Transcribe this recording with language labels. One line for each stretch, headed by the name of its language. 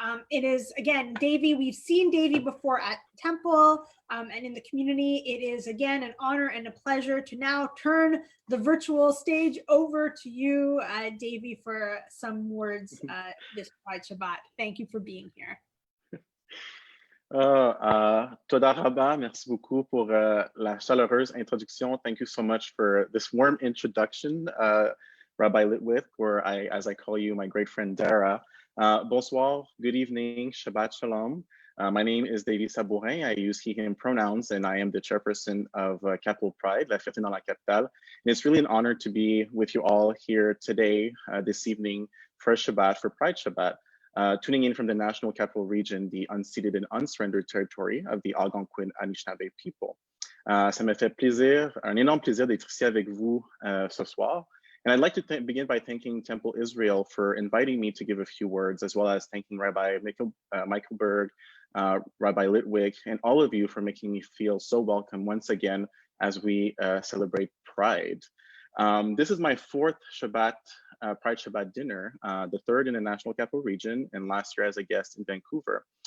English: It is, again, Davy, we've seen Davy before at Temple and in the community. It is, again, an honor and a pleasure to now turn the virtual stage over to you, Davy, for some words this Pride Shabbat. Thank you for being here.
Hebrew: Toda Rabba,
French: merci beaucoup pour la chaleureuse introduction.
English: Thank you so much for this warm introduction, Rabbi Litwith, or as I call you, my great friend Dara.
French: Bonsoir,
English: good evening, Shabbat Shalom. My name is Davy Sabourin. I use he, him pronouns, and I am the chairperson of Capital Pride, La Fierté dans la Capitale. And it's really an honor to be with you all here today, this evening, for Shabbat, for Pride Shabbat. Tuning in from the National Capital Region, the unceded and unsurrendered territory of the Algonquin Anishinaabe people.
French: Ça me fait plaisir, un énorme plaisir d'être ici avec vous ce soir.
English: And I'd like to begin by thanking Temple Israel for inviting me to give a few words, as well as thanking Rabbi Michael Berg, Rabbi Litwick, and all of you for making me feel so welcome once again as we celebrate Pride. This is my fourth Shabbat, Pride Shabbat dinner, the third in the National Capital Region, and last year as a guest in Vancouver.